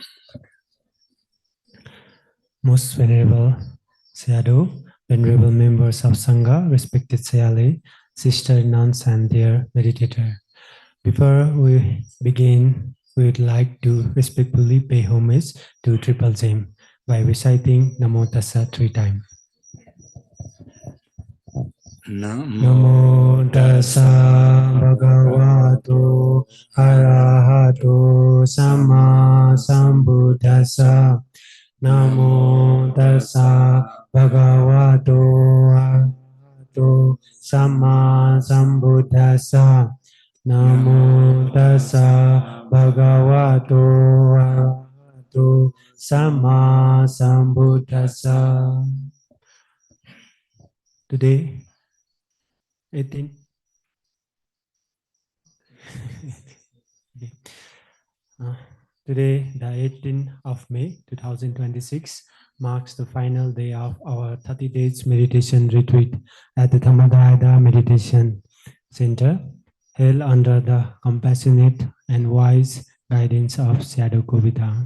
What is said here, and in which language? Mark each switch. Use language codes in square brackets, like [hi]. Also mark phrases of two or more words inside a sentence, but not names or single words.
[en] Most Venerable Sayadaw, venerable members of Sangha, respected Sayale, sister nuns and their meditator. Before we begin, we would like to respectfully pay homage to Triple Gem by reciting [pi] Namo Tassa [en] 3 times. [pi] Namo Tassa Bhagavato Arahato Sama Sambuddhassa. Namo Tassa Bhagavato Arahato Sama Sambuddhassa. Namo Tassa Bhagavato Arahato Sama Sambuddhassa. [en] Today, 18th Today, the 18th of May 2026 marks the final day of our 30 days meditation retreat at the Dhamma Meditation Center, held under the compassionate and wise guidance of Sayadaw U Kovida.